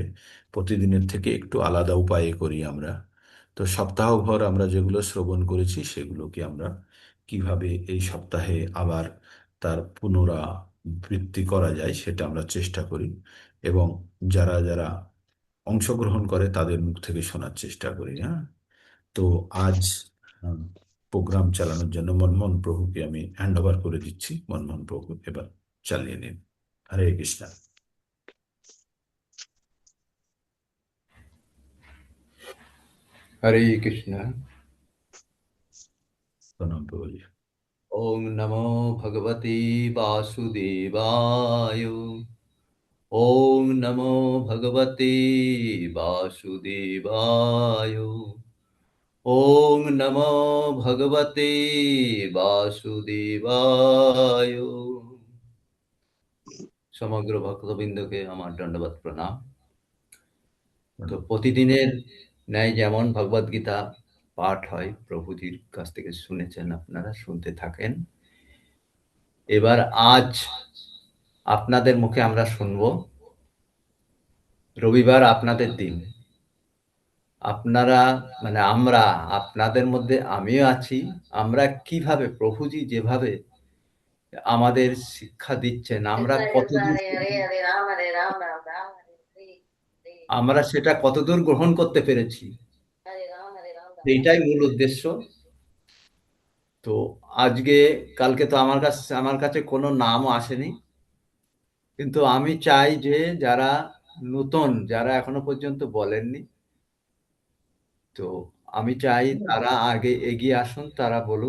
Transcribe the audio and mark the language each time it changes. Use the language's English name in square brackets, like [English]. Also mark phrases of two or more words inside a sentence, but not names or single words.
[Bangla] প্রতিদিনের থেকে একটু আলাদা উপায়ে করি আমরা। তো সপ্তাহভর আমরা যেগুলো শ্রবণ করেছি সেগুলোকে আমরা কিভাবে এই সপ্তাহে আবার তার পুনরাবৃত্তি করা যায় সেটা আমরা চেষ্টা করি, এবং যারা যারা অংশগ্রহণ করে তাদের মুখ থেকে শোনার চেষ্টা করি। হ্যাঁ, তো আজ প্রোগ্রাম চালানোর জন্য মনমোহন প্রভুকে আমি [English] hand over [Bangla] করে দিচ্ছি। মনমোহন প্রভু এবার চালিয়ে নিন। হরে কৃষ্ণ। हरे कृष्ण। প্রণাম প্রভুজি। [Sanskrit] ओम नमो भगवते वासुदेवाय। ओम नमो भगवते वासुदेवाय। ओम नमो भगवते वासुदेवाय। [Bangla] সমগ্র ভক্তবৃন্দকে আমার দণ্ডবত প্রণাম। তো প্রণাম। প্রতিদিনের ন্যায় যেমন ভগবদ গীতা পাঠ হয়, প্রভুজির কাছ থেকে শুনেছেন, আপনারা শুনতে থাকেন। এবার আজ আপনাদের মুখে আমরা শুনবো। রবিবার আপনাদের দিন, আপনারা মানে আমরা, আপনাদের মধ্যে আমিও আছি। আমরা কিভাবে প্রভুজি যেভাবে আমাদের শিক্ষা দিচ্ছেন, আমরা Krishna Krishna কতদূর, Hare Hare Hare Ram Hare Ram Ram Ram Hare Hare Hare আমরা সেটা কতদূর গ্রহণ করতে পেরেছি, Hare Ram Hare Ram Ram Ram এইটাই Hare মূল উদ্দেশ্য। তো আজকে, কালকে তো আমার কাছে কোনো নামও আসেনি, কিন্তু আমি চাই যে যারা নতুন, যারা এখনো পর্যন্ত বলেননি, তো আমি চাই তারা আগে এগিয়ে আসুন, তারা বলুন।